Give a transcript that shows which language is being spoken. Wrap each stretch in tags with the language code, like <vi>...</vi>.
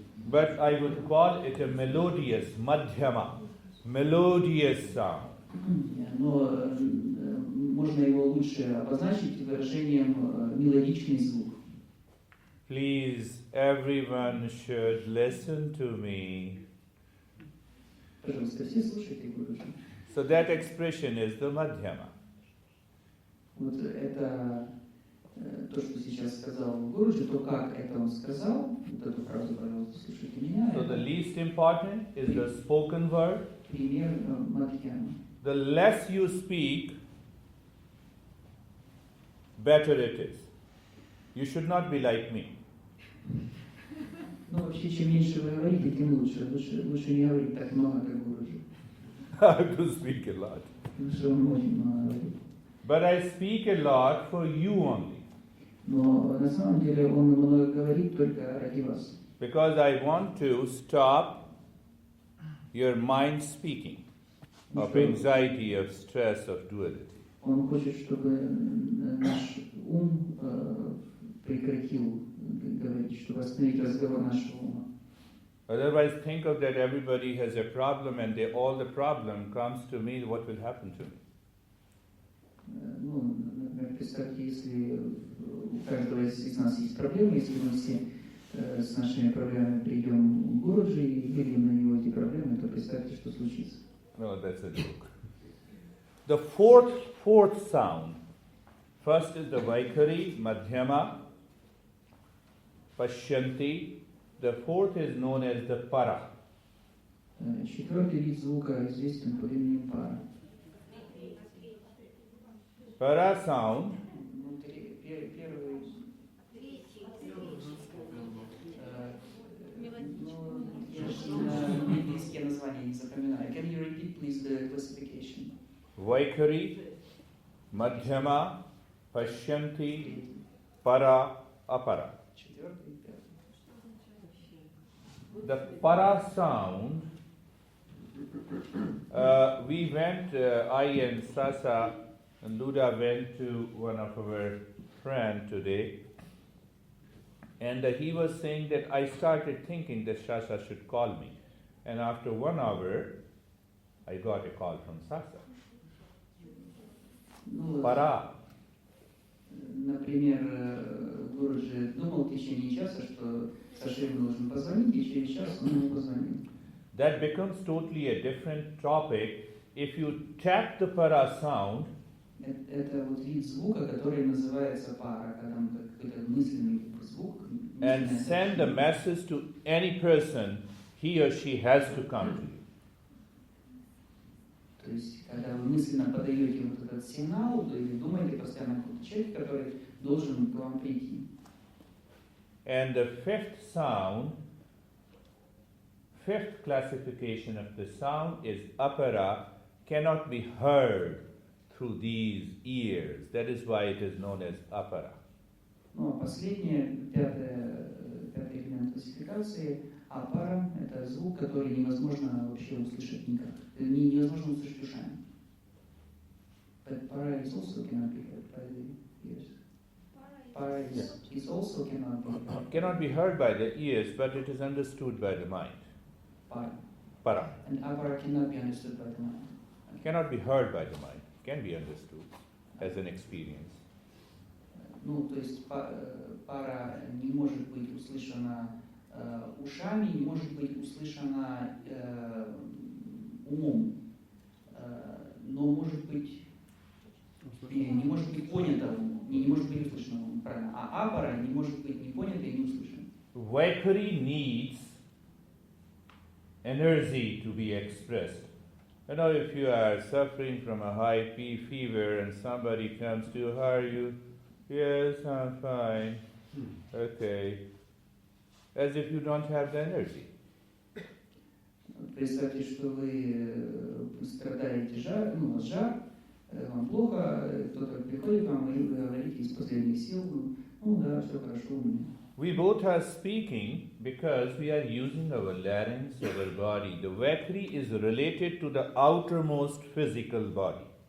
<en>But I would call it a melodious, Madhyama, melodious sound.</en> <ru>Но можно его лучше обозначить выражением мелодичный звук.</ru> <en>Please, everyone should listen to me.</en> <ru>Пожалуйста, все слушайте Гуруджи.</ru> <en>So that expression is the Madhyama.</en> <ru>Вот это то, что сейчас сказал Гуруджи, то, как это он сказал, вот эту фразу, пожалуйста, слушайте меня.</ru> <en>So the least important is the spoken word.</en> <ru>Пример Мадхьяма.</ru> <en>The less you speak, better it is. You should not be like me.</en> <ru>Ну, вообще, чем меньше вы говорите, тем лучше. Лучше не говорить так много, как Гуруджи.</ru> <en>I have to speak a lot.</en> <ru>Потому что он очень много говорит.</ru> <en>But I speak a lot for you only.</en> <ru>Но на самом деле он много говорит только ради вас.</ru> <en>Because I want to stop your mind speaking of anxiety, of stress, of duality.</en> <ru>Он хочет, чтобы наш ум прекратил говорить, чтобы остановить разговор нашего ума.</ru> <en>Otherwise, think of that everybody has a problem and all the problem comes to me, what will happen to me?</en> <ru>Ну, например, представьте, если у каждого из нас есть проблемы, если мы все с нашими проблемами придем к Гуруджи и выльем на него эти проблемы, то представьте, что случится.</ru> <en>No, that's a joke. The fourth sound. First is the Vaikari, Madhyama, Pashyanti. The fourth is known as the Para.</en> <ru>Четвертый вид звука известен под именем пара.</ru> <en>Para sound</en> <ru>я названия не запоминаю.</ru> <en>Can you repeat, please, the classification? Vaikari, Madhyama, Pashyanti, Para, Apara.</en> <ru>Четвертый, пятый.</ru> <en>The para sound, we went, I and Sasa and Luda went to one of our friends today, and he was saying that I started thinking that Sasa should call me. And after 1 hour, I got a call from Sasa.</en> <ru>Ну,</ru> <en>Para.</en> <ru>например, Гуруджи думал в течение часа, что Саше ему должен позвонить, и через час он ему позвонил.</ru> <en>That becomes totally a different topic if you tap the para sound.</en> <ru>Это вот вид звука, который называется пара, когда мы какой-то мысленный звук.</ru> <en>And send a message to any person, he or she has to come to you.</en> <ru>То есть, когда вы мысленно подаете вот этот сигнал, то или думаете постоянно о каком-то человеке, который должен к вам прийти.</ru> <en>And the fifth sound, fifth classification of the sound is apara, cannot be heard through these ears. That is why it is known as apara.</en> <ru>Ну, а последнее, пятый элемент классификации, апара – это звук, который невозможно вообще услышать никак. Невозможно услышать ушами.</ru> <en>But para is also cannot be heard by the ears. Para is also cannot be heard. Cannot be heard by the ears, but it is understood by the mind. Para. Para. And apara cannot be understood by the mind. Cannot be heard by the mind. Can be understood as an experience.</en> <ru>Ну, то есть пара не может быть услышана ушами, не может быть услышана умом, но может быть не может быть понята умом, не может быть услышана умом, правильно? А апара не может быть ни понята и не услышана.</ru> <en>Vaikari needs energy to be expressed. You know, if you are suffering from a high fever and somebody comes to you, how are you? Yes, I'm fine. Okay. As if you don't have the energy.</en> <ru>Представьте, что вы страдаете жар, вам плохо, кто-то приходит к вам, и вы говорите из последних сил, ну да, все хорошо у меня.</ru> <en>We both are speaking because we are using our larynx, our body. The Vaikari is related to the outermost physical body.</en>